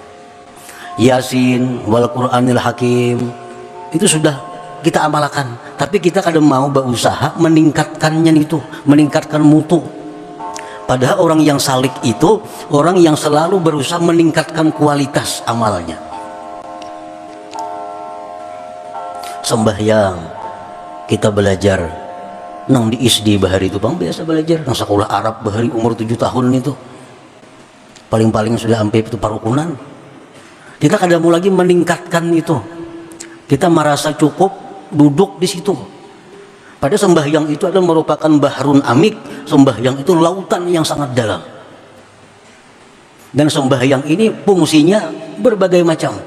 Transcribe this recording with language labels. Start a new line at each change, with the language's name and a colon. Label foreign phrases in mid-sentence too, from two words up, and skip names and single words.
Arabic: يس والقرآن الحكيم
Indonesian: itu sudah kita amalkan, tapi kita kadang mau berusaha meningkatkannya itu, meningkatkan mutu. Padahal orang yang salik itu orang yang selalu berusaha meningkatkan kualitas amalnya.
Banjar: Sembahyang kita belajar nang di ISD bahari itu bang, biasa belajar nang sekolah Arab bahari umur 7 tahun itu paling-paling sudah sampai itu parukunan.
Indonesian: Kita kadang mau lagi meningkatkan itu, kita merasa cukup duduk di situ. Pada sembahyang itu adalah merupakan
Arabic: بحر عميق,
Indonesian: sembahyang itu lautan yang sangat dalam, dan sembahyang ini fungsinya berbagai macam.